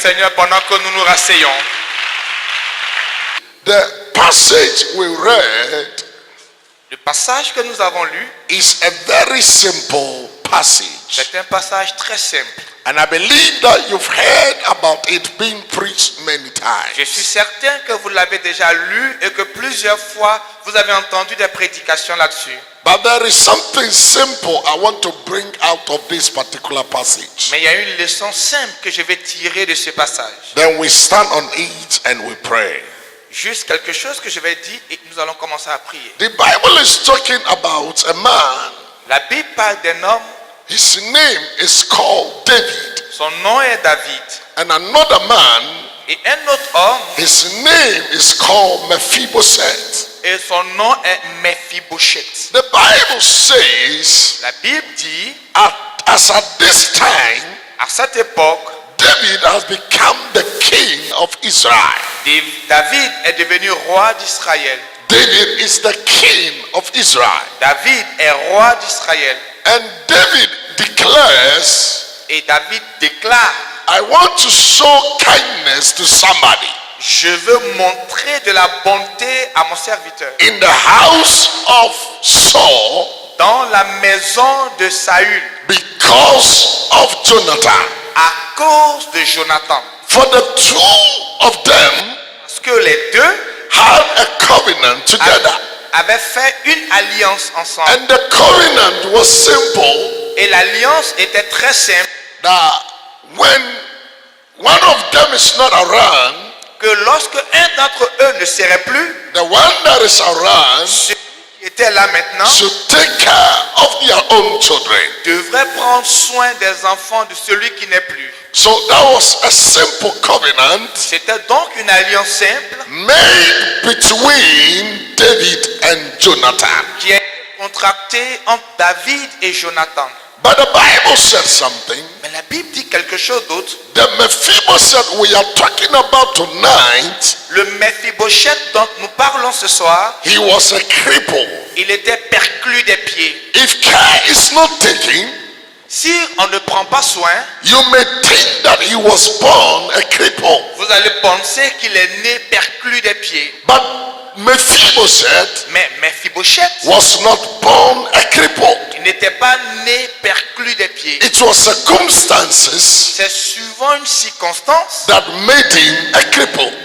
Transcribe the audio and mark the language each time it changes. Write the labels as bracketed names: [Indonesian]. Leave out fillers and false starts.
[French] Seigneur pendant que nous nous rasseyons? [English] The passage we read [French] Le passage que nous avons lu, [English] is a very simple passage. [French] c'est un passage très simple. [English] And I believe that you've heard about it being preached many [French] Je suis [English] times. [French] certain que vous l'avez déjà lu et que plusieurs fois vous avez entendu des prédications là-dessus. [English] But there is something simple I want to bring out of this particular passage. [French] Mais il y a une leçon simple que je vais tirer de ce passage. [English] Then we stand on it and we pray. [French] Juste quelque chose que je vais dire et nous allons commencer à prier. [English] The Bible is talking about a man. [French] La Bible parle d'un homme, [English] His name is called David. [French] son nom est David. [English] And another man, [French] Et un autre homme, [English] his name is called Mephibosheth. [French] et son nom est Mephibosheth. [English] The Bible says, [French] La Bible dit, [English] as at this time, [French] à cette époque, [English] David has become the king of Israel. [French] David est devenu roi d'Israël. [English] David is the king of Israel. [French] David est roi d'Israël. [English] And David declares, [French] Et David déclare, [English] I want to show kindness to somebody [French] je veux montrer de la bonté à mon serviteur. [English] in the house of Saul [French] Dans la maison de Saül, [English] because of Jonathan. [French] à cause de Jonathan. [English] For the two of them [French] Parce que les deux [English] had a covenant together. [French] avaient fait une alliance ensemble. [English] And the covenant was simple, [French] Et l'alliance était très simple, [English] that when one of them is not around, [French] que lorsque un d'entre eux ne serait plus, [English] the one that is around [French] celui qui était là maintenant [English] should take care of their own children. [French] devrait prendre soin des enfants de celui qui n'est plus. [English] So that was a simple covenant [French] C'était donc une alliance simple [English] made between David and Jonathan. [French] qui a été contractée entre David et Jonathan. [English] But the Bible said something. [French] Mais la Bible dit quelque chose d'autre. [English] The Mephibosheth we are talking about tonight, [French] Le Mephibosheth dont nous parlons ce soir, [English] he was a cripple. [French] il était perclus des pieds. [English] If care is not taken, [French] Si on ne prend pas soin, [English] you may think that he was born a cripple. [French] vous allez penser qu'il est né perclus des pieds. [English] But Mephibosheth [French] Mais Mephibosheth, [English] was not born a cripple. [French] il n'était pas né perclus des pieds. [English] It was circumstances [French] C'est souvent une circonstance [English] that made him a cripple.